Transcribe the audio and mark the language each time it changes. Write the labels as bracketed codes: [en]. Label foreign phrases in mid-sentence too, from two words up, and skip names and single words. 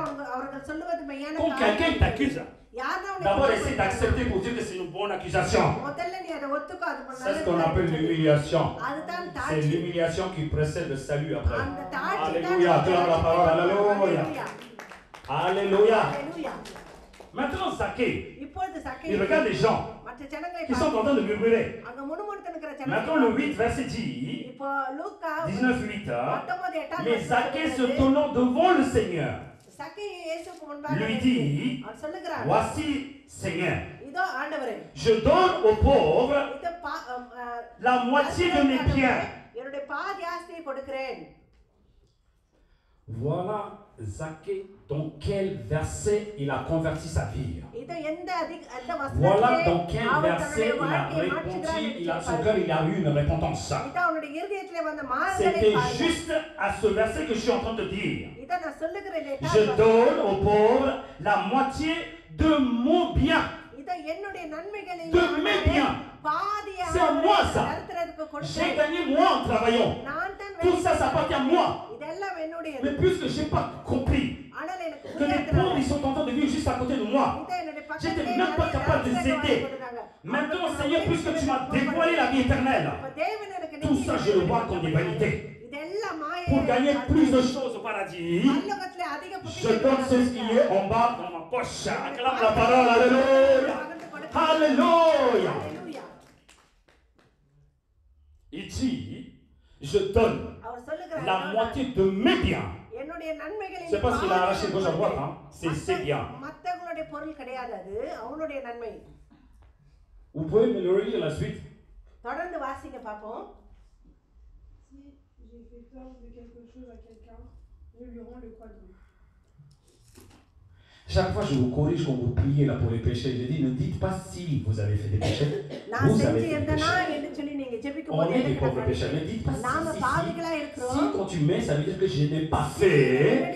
[fr] Quand quelqu'un t'accuse, d'abord essaie d'accepter pour dire que c'est une bonne accusation. C'est ce qu'on appelle l'humiliation. C'est l'humiliation qui précède le salut après. Alléluia, acclame la parole. Alléluia. Alléluia. Maintenant, Zaché, [ta] இப்பொழுது [fr] il [ta] சக்கேயு [fr] regarde les gens [ta] மற்ற ஜனங்களை [fr] qui sont en train de murmurer. [ta] அங்க முணுமுணுத்து இருக்கிற [fr] Maintenant, le 8, verset 10, [ta] இப்போ லூக்கா 19, 8, [fr] mais Zaché se tournant devant le Seigneur, [ta] சக்கேயு இயேசுவுக்கு முன்பாக [fr] lui dit, [ta] அவர் சொல்லுகிறார், [fr] voici, Seigneur, [ta] இதோ ஆண்டவரே, [fr] je donne aux pauvres [ta] இதோ [fr] la moitié de mes biens. [ta] என்னுடைய பாதி ஆஸ்தியை கொடுக்கிறேன். [fr] Voilà Zaché dans quel verset il a converti sa vie. [ta] இதோ எந்த வசனத்திலே [fr] Voilà dans quel [ta] அவர் [fr] verset [ta] தன்னுடைய [fr] il a [ta] வாழ்க்கையை [fr] répondu, [ta] மாற்றுகிறார். [fr] son cœur il a eu une repentance. [ta] இதோ அவருடைய இருதயத்திலே வந்த மாறுதலை [fr] C'était [ta] பாருங்கள். [fr] juste à ce verset que je suis en train de dire. [ta] இதோ நான் சொல்லுகிறேன், [fr] Je donne aux pauvres la moitié de mon bien. [ta] இதோ என்னுடைய நன்மைகளில் [fr] De mes biens. [ta] பாதியை [fr] C'est à moi ça. [ta] தரித்திரருக்கு [fr] J'ai [ta] கொடுக்கிறேன். [fr] gagné moi en travaillant. [ta] நான் தான் [fr] Tout ça, ça appartient à moi. [ta] இதெல்லாம் என்னுடையது. [fr] Mais puisque je n'ai pas compris [ta] ஆனால் எனக்கு [fr] que les pauvres ils sont en train de vivre juste à côté de moi, [ta] இதோ என்னுடைய [fr] j'étais [ta] பக்கத்திலே [fr] même pas capable de les aider. Maintenant, Seigneur, puisque tu m'as dévoilé la vie éternelle, tout ça je le vois comme des vanités. Pour gagner plus de choses au paradis, je donne ce qui est en bas dans ma poche. Acclame la parole, alléluia. Alléluia. Il dit, je donne la moitié de mes biens. C'est pas ce qu'il a arraché de gauche à droite, hein. C'est ses biens. Vous pouvez me le relire la suite. [ta] தொடர்ந்து வாசிங்க பாப்போம். [fr] Si j'ai fait tort de quelque chose à quelqu'un, je lui rends le quadruple. Chaque fois, je vous corrige quand vous priez là pour les péchés. Je dis, ne dites pas si vous avez fait des péchés. Vous avez fait des péchés. On est des pauvres pécheurs. Ne dites pas si quand tu mets, ça veut dire que je n'ai pas fait.